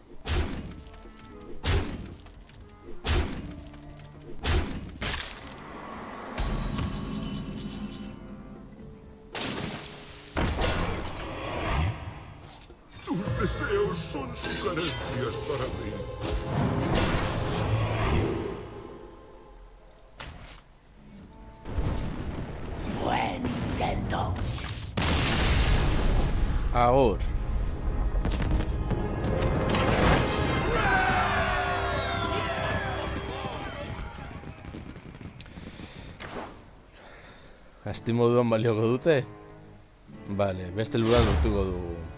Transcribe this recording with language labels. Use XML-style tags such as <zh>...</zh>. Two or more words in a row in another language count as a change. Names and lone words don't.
<es>Tus deseos son sugerencias para mí. Buen intento.</es> <eu>Agur. Asti moduan balioko dute? Vale, beste ludan lortuko dugu.</eu>